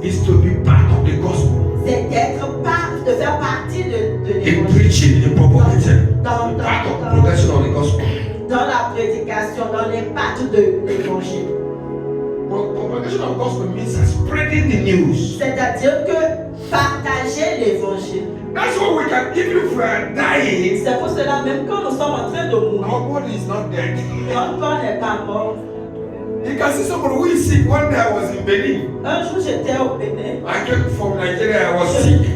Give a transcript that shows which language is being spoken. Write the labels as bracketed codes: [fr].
[en] is to be part of the gospel. [fr] c'est de faire partie de [en] In [fr] l'évangile. [en] preaching, in propagating. [fr] Dans, [en] Part of progression of the gospel. [fr] dans la prédication, dans l'impact de l'évangile. [en] Propagation of the gospel means spreading the news. [fr] C'est-à-dire que partager l'évangile. [en] That's what we can, even if we are dying, [fr] C'est pour cela, même quand nous sommes en train de mourir, [en] our body is not dead. [fr] notre corps n'est pas mort. [en] You can see somebody who is sick. One day I was in Benin. [fr] Un jour, j'étais au Bénin. [en] I came from Nigeria, I was sick.